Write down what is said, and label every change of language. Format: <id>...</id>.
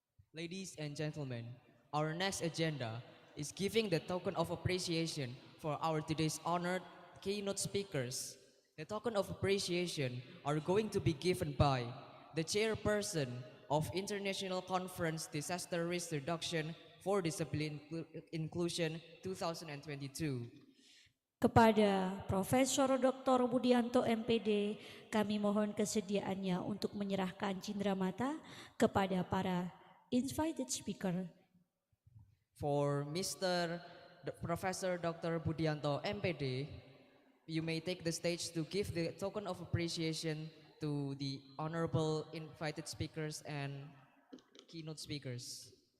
<en>Ladies and gentlemen, our next agenda is giving the token of appreciation for our today's honored keynote speakers. The token of appreciation are going to be given by the chairperson of International Conference Disaster Risk Reduction for Disability Inclusion 2022.</en> <id>Kepada Profesor Dr. Budianto MPD, kami mohon kesediaannya untuk menyerahkan cindramata kepada para</id> <en>invited speaker. For Professor Dr. Budianto MPD, you may take the stage to give the token of appreciation to the honorable invited speakers and keynote speakers.</en>